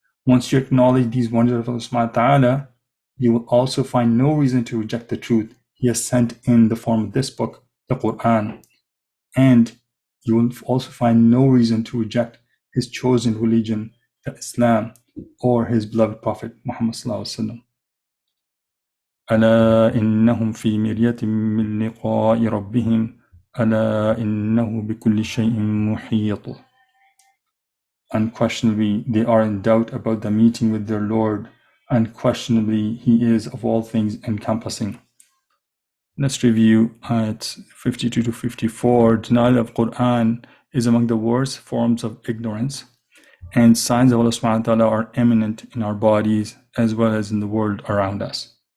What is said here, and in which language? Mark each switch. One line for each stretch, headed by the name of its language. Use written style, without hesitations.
English: Once you acknowledge these wonders of Allah subhanahu wa ta'ala, you will also find no reason to reject the truth He has sent in the form of this book, the Quran. And you will also find no reason to reject His chosen religion, the Islam, or His beloved Prophet Muhammad sallallahu alaihi wasallam.
Arabic: ألا إنهم في مرية من لقاء ربهم ألا إنه بكل شيء محيط.
English: Unquestionably, they are in doubt about the meeting with their Lord. Unquestionably, He is of all things encompassing. Let's review ayat 52 to 54. Denial of Quran is among the worst forms of ignorance, and signs of Allah subhanahu wa ta'ala are eminent in our bodies as well as in the world around us.